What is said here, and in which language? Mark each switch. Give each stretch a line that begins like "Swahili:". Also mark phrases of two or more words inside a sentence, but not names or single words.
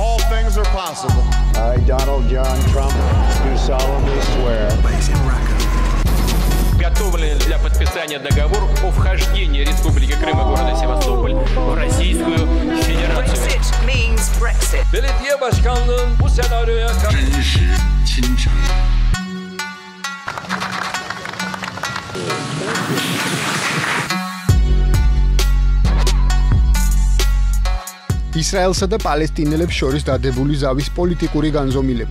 English: things are possible. I, Donald John Trump, do solemnly swear.
Russian: Готовлен для подписания договор о вхождении Республики Крым и города Севастополь в Российскую Федерацию.
English: Brexit means Brexit.
Turkish: Belediye başkanlığın bu senaryoya
Georgian: ისრაელსა და პალესტინელებს შორის დადებული ზავის პოლიტიკური განზომილება.